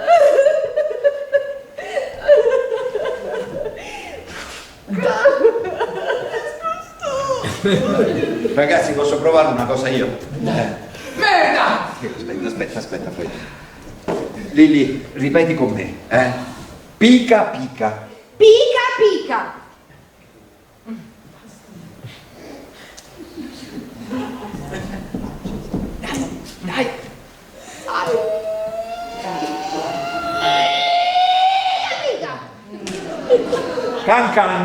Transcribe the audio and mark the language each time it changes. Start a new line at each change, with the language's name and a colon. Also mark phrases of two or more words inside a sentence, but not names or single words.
Italian: Ragazzi, posso provare una cosa io? Merda! Aspetta. Lilli, ripeti con me, Pica pica. Pica pica. Dai. Can can.